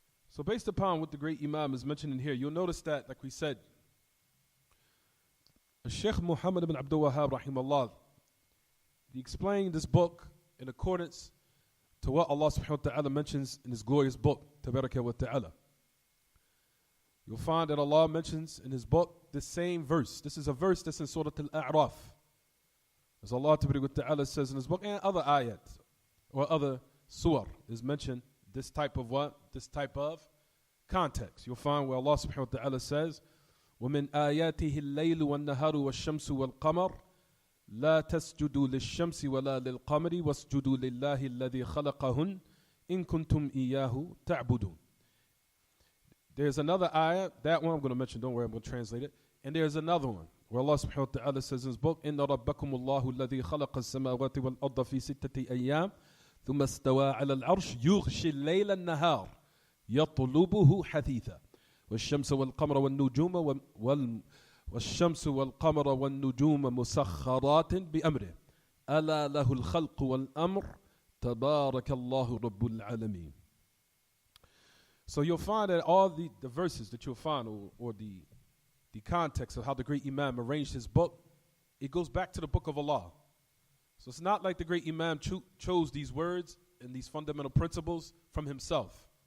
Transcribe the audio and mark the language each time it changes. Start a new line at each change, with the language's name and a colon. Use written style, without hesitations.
English: So based upon what the great Imam is mentioning here, you'll notice that, like we said, Sheikh Muhammad ibn Abdul Wahhab rahimahullah, he explained this book in accordance to what Allah subhanahu wa ta'ala mentions in his glorious book, Tabaraka wa ta'ala. You'll find that Allah mentions in his book the same verse. This is a verse that's in Surah Al-A'raf. As Allah Tabaraka wa ta'ala says in his book, and other ayat, or other surah is mentioned this type of what? This type of context. You'll find where Allah subhanahu wa ta'ala says,
Arabic: وَمِنْ آيَاتِهِ اللَّيْلُ وَالنَّهَارُ وَالشَّمْسُ وَالْقَمَرُ لَا تَسْجُدُوا لِلشَّمْسِ وَلَا لِلْقَمَرِ وَاسْجُدُوا لِلَّهِ الَّذِي خَلَقَهُنْ إِن كُنْتُمْ إِيَّاهُ تَعْبُدُونَ.
English: There's another ayah, that one I'm going to mention, don't worry, I'm going to translate it. And there's another one where Allah subhanahu wa ta'ala says in his book,
Arabic: إِنَّ رَبَّكُمُ اللَّهُ الَّذِي خَلَقَ السَّمَاوَاتِ وَالْأَرْضَ فِي سِتَّةِ أَيَّامٍ ثُمَّ اسْتَوَى عَلَى الْعَرْشِ يُغْشِي اللَّيْلَ النَّهَارَ يَطْلُبُهُ حَثِيثًا والشمس والقمر والنجوم والشمس والقمر والنجوم مسخرات بأمره ألا له الخلق والأمر تبارك الله رب العالمين.
English: So you'll find that all the verses that you'll find, or the context of how the great Imam arranged his book, it goes back to the book of Allah. So it's not like the great Imam chose these words and these fundamental principles from himself.